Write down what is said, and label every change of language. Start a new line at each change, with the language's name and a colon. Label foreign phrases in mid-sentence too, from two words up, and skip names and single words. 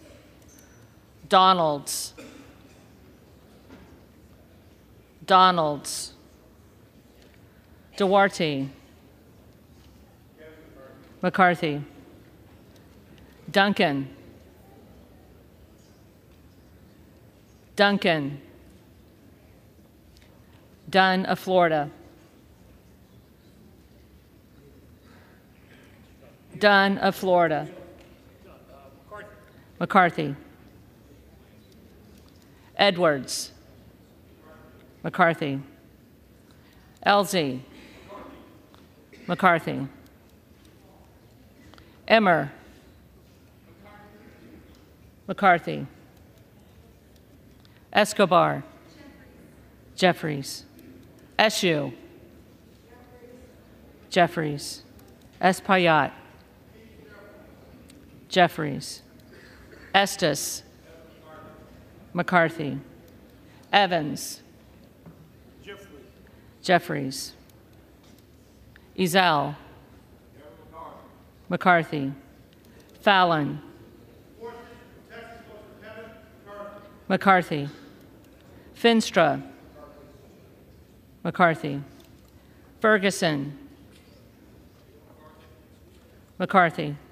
English: Donalds. Donalds. Duarte. McCarthy. Duncan. Duncan. Dunn of Florida. Dunn of Florida. McCarthy. Edwards. McCarthy. Elsie. McCarthy. Emmer. McCarthy. Escobar. Jeffries. Eshue. Jeffries. Espaillat. Jeffries. Estes. McCarthy. Evans. Jeffries. Ezell. McCarthy. Fallon. McCarthy. Finstra. McCarthy. Ferguson. McCarthy.